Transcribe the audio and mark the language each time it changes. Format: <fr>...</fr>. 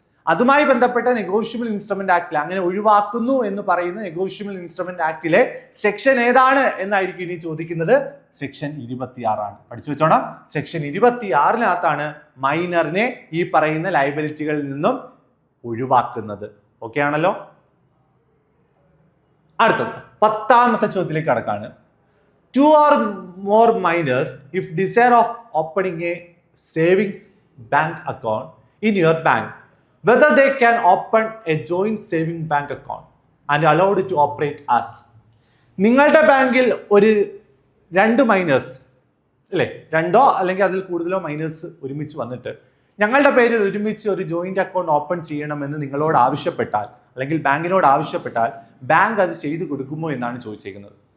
<ml>അതുമായി ബന്ധപ്പെട്ട negotiable instrument ആക്ടിൽ അങ്ങനെ ഒഴിവാക്കുന്നു എന്ന് പറയുന്ന നെഗോഷ്യബിൾ ഇൻസ്ട്രുമെന്റ് ആക്ടിലെ സെക്ഷൻ ഏതാണ് എന്നായിരിക്കും ഇനി ചോദിക്കുന്നത്. സെക്ഷൻ 26 ആണ്. പഠിച്ചു വെച്ചോണം. സെക്ഷൻ 26-നകത്താണ് മൈനറിനെ ഈ പറയുന്ന ലൈബിലിറ്റികളിൽ നിന്നും ഒഴിവാക്കുന്നത്. ഓക്കെ ആണല്ലോ. അടുത്തത് 10ാമത്തെ ചോദ്യത്തിലേക്ക് കടക്കാണ്.</ml> <en>2 or more minors, if desire of opening a savings bank account in your bank, whether they can open a joint saving bank account and allowed to operate as.</en> <ml>നിങ്ങളുടെ ബാങ്കിൽ ഒരു 2 മൈനേഴ്സ് അല്ലേ, 2 അല്ലെങ്കിൽ അതിൽ കൂടുതലോ മൈനേഴ്സ് ഒരുമിച്ച് വന്നിട്ട് ഞങ്ങളുടെ പേരിൽ ഒരുമിച്ച് ഒരു ജോയിന്റ് അക്കൗണ്ട് ഓപ്പൺ ചെയ്യണമെന്ന് നിങ്ങളോട് ആവശ്യപ്പെട്ടാൽ, അല്ലെങ്കിൽ ബാങ്കിനോട് ആവശ്യപ്പെട്ടാൽ, ബാങ്ക് അത് ചെയ്തു കൊടുക്കുമോ എന്നാണ് ചോദിച്ചിരിക്കുന്നത്.</ml>